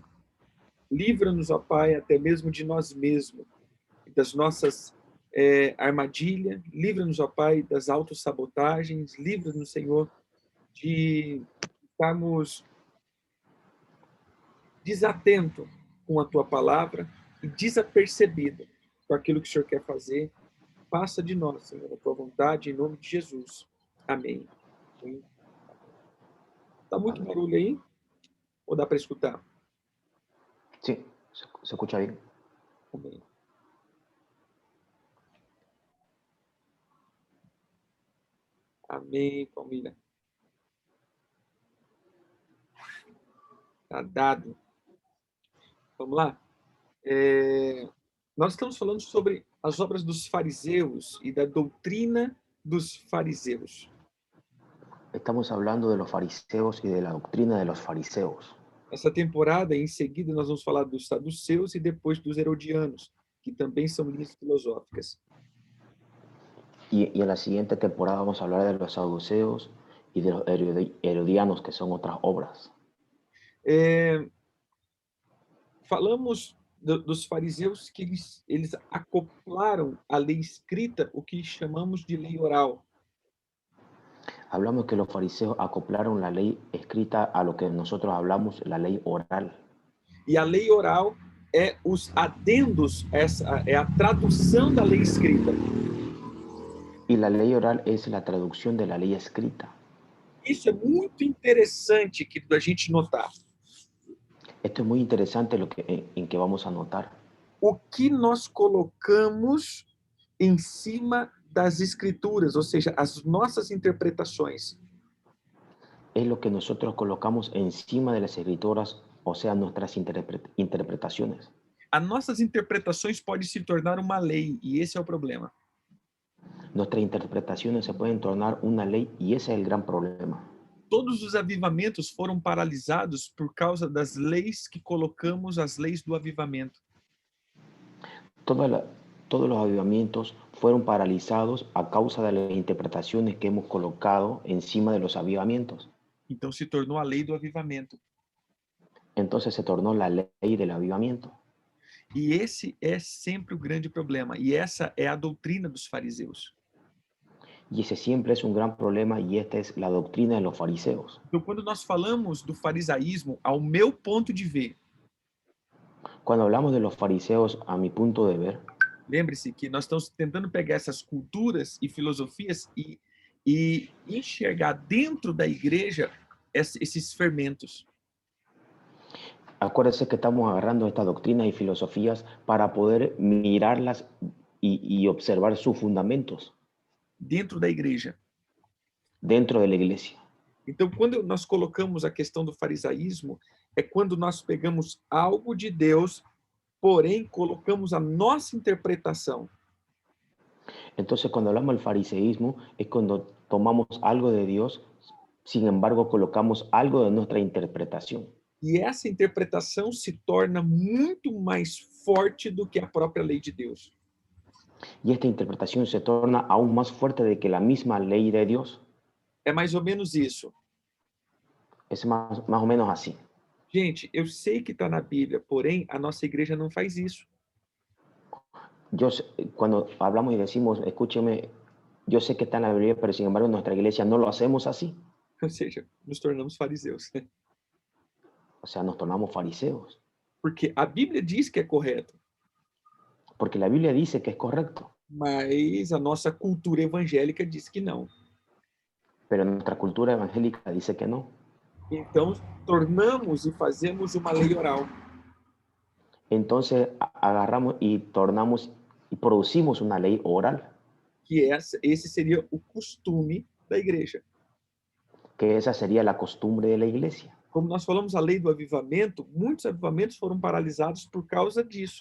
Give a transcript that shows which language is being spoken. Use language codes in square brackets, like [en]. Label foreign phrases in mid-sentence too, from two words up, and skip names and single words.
[pt] Livra-nos, ó Pai, até mesmo de nós mesmos, das nossas armadilhas, livra-nos, ó Pai, das autossabotagens, livra-nos, Senhor, de estarmos desatento com a tua palavra e desapercebido com aquilo que o Senhor quer fazer. Passa de nós, Senhor, a tua vontade, em nome de Jesus. Amém. Tá muito [es] Amén. [pt] barulho aí? Ou dá para escutar? [es] Sí, se escucha bien. [pt] Amém. Amém, família. Tá dado. Vamos lá? Nós estamos falando sobre as obras dos fariseus e da doutrina dos fariseus. [es] Estamos hablando de los fariseos y de la doctrina de los fariseos. [pt] Essa temporada, em seguida, nós vamos falar dos saduceus e depois dos herodianos, que também são linhas filosóficas. [es] Y en la siguiente temporada vamos a hablar de los saduceos y de los herodianos, que son otras obras. [pt] Falamos dos fariseus que eles acoplaram à lei escrita o que chamamos de lei oral. [es] Hablamos que los fariseos acoplaron la ley escrita a lo que nosotros hablamos, la ley oral. [pt] E a lei oral é os adendos, é a tradução da lei escrita. [es] Y la ley oral es la traducción de la ley escrita. [pt] Isso é muito interessante que a gente notar. [es] Esto es muy interesante en que vamos a notar. [pt] O que nós colocamos em cima das escrituras, ou seja, as nossas interpretações. [es] Es lo que nosotros colocamos encima de las escrituras, o sea, nuestras interpretaciones. [pt] As nossas interpretações podem se tornar uma lei, e esse é o problema. [es] Nuestras interpretaciones se pueden tornar una ley y ese es el gran problema. [pt] Todos os avivamentos foram paralisados por causa das leis que colocamos, as leis do avivamento. [es] Todos los avivamientos fueron paralizados a causa de las interpretaciones que hemos colocado encima de los avivamientos. [pt] Então se tornou a lei do avivamento. [es] Entonces se tornó la ley del avivamiento. [pt] E esse é sempre o grande problema. E essa é a doutrina dos fariseus. [es] Y ese siempre es un gran problema y esta es la doctrina de los fariseos. [pt] Então, quando nós falamos do farisaísmo, ao meu ponto de ver, [es] Cuando hablamos de los fariseos, a mi punto de ver, [pt] lembre-se que nós estamos tentando pegar essas culturas e filosofias e enxergar dentro da igreja esses fermentos. [es] acuérdense que estamos agarrando estas doctrinas y filosofías para poder mirarlas y observar sus fundamentos [pt] Dentro da igreja. [es] dentro de la iglesia. [pt] Então, quando nós colocamos a questão do farisaísmo, é quando nós pegamos algo de Deus, porém colocamos a nossa interpretação. [es] Entonces, cuando hablamos del fariseísmo, es cuando tomamos algo de Dios, sin embargo, colocamos algo de nuestra interpretación. [pt] E essa interpretação se torna muito mais forte do que a própria lei de Deus. [es] Y esta interpretación se torna aún más fuerte de que la misma ley de Dios. [pt] É mais ou menos isso. [es] Es más o menos así. [pt] Gente, eu sei que está na Bíblia, porém a nossa igreja não faz isso. [es] Cuando hablamos y decimos, escúcheme, yo sé que está en la Biblia, pero sin embargo en nuestra iglesia no lo hacemos así. [pt] Ou seja, nos tornamos fariseus. [es] O sea, nos tornamos fariseos. [pt] Porque a Bíblia diz que é correto, [es] Porque la Biblia dice que es correcto, [pt] mas a nossa cultura evangélica diz que não. [es] pero nuestra cultura evangélica dice que no. [pt] Então, tornamos e fazemos uma lei oral. [es] Entonces agarramos y tornamos y producimos una ley oral, [pt] Que esse seria o costume da igreja. [es] que esa sería la costumbre de la iglesia. [pt] Como nós falamos a lei do avivamento, muitos avivamentos foram paralisados por causa disso.